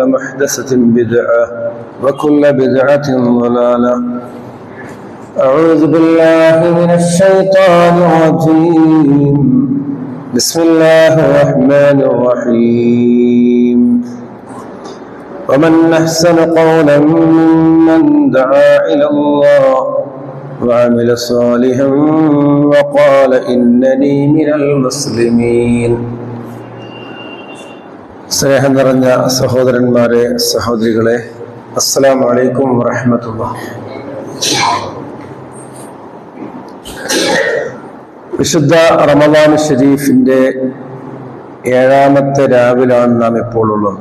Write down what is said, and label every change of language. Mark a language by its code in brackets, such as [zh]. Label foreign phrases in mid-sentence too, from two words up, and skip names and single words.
[ar] محدثة بدعة وكل بدعة ضلالة أعوذ بالله من الشيطان الرجيم بسم الله الرحمن الرحيم ومن أحسن قولا ممن دعا إلى الله وعمل صالحا وقال إنني من المسلمين. [ml] സ്നേഹം നിറഞ്ഞ സഹോദരന്മാരെ സഹോദരികളെ, [ar] السلام عليكم ورحمة الله. [ml] വിശുദ്ധ റമദാൻ ഷരീഫിന്റെ 7ാമത്തെ രാവിലാണ് നാം ഇപ്പോൾ ഉള്ളത്.